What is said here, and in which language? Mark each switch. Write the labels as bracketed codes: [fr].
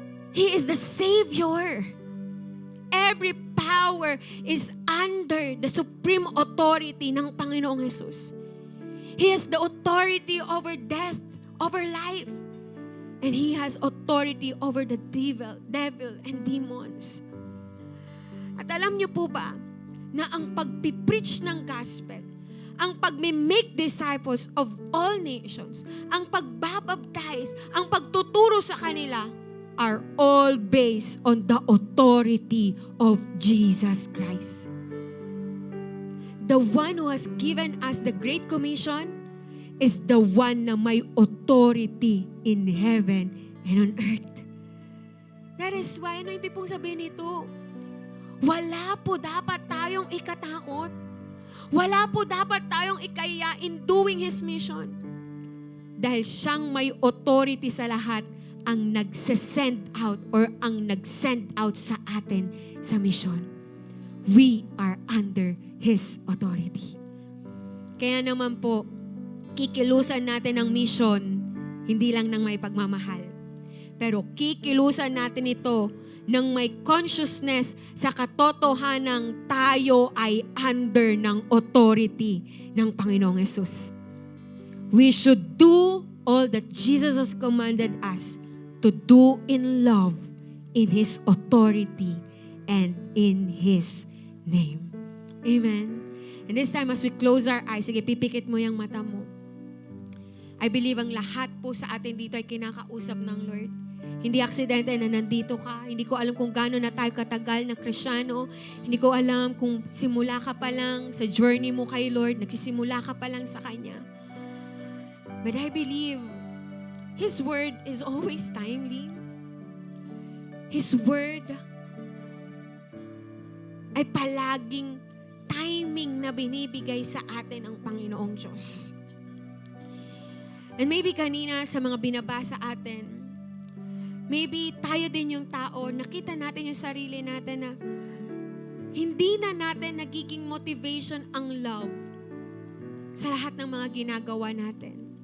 [en] He is the Savior. Every power is under the supreme authority [tl] ng Panginoong Jesus. [en] He has the authority over death, over life. And He has authority over the devil and demons. [tl] At alam niyo po ba, na ang pagpipreach ng gospel, ang pag-make [en] disciples of all nations, [tl] ang pagbabaptize, ang pagtuturo sa kanila, [en] are all based on the authority of Jesus Christ. The one who has given us the Great Commission is the one [tl] na may [en] authority in heaven and on earth. [tl] That is why, ano ibig pong sabihin nito? Wala po dapat tayong ikatakot. Wala po dapat tayong ikaya [en] in doing His mission. [tl] Dahil siyang may authority sa lahat ang nagsesend out or ang nagsend out sa atin sa mission. [en] We are under His authority. [tl] Kaya naman po, kikilusan natin ang mission, hindi lang ng may pagmamahal. Pero kikilusan natin ito ng may consciousness sa katotohanang tayo ay under ng authority ng Panginoong Yesus. [en] We should do all that Jesus has commanded us to do in love, in His authority, and in His name. Amen. And this time as we close our eyes, [tl] sige, pipikit mo yung mata mo. [en] I believe [tl] ang lahat po sa atin dito ay kinakausap ng Lord. Hindi aksidente na nandito ka. Hindi ko alam kung gaano na tayo katagal na Kristiyano. Hindi ko alam kung simula ka pa lang sa journey mo kay Lord, nagsisimula ka pa lang sa Kanya. [en] But I believe His Word is always timely. His Word [tl] ay palaging timing na binibigay sa atin ang Panginoong Diyos. [en] And maybe [tl] kanina sa mga binabasa atin, maybe tayo din yung tao, nakita natin yung sarili natin na hindi na natin nagiging motivation ang love sa lahat ng mga ginagawa natin.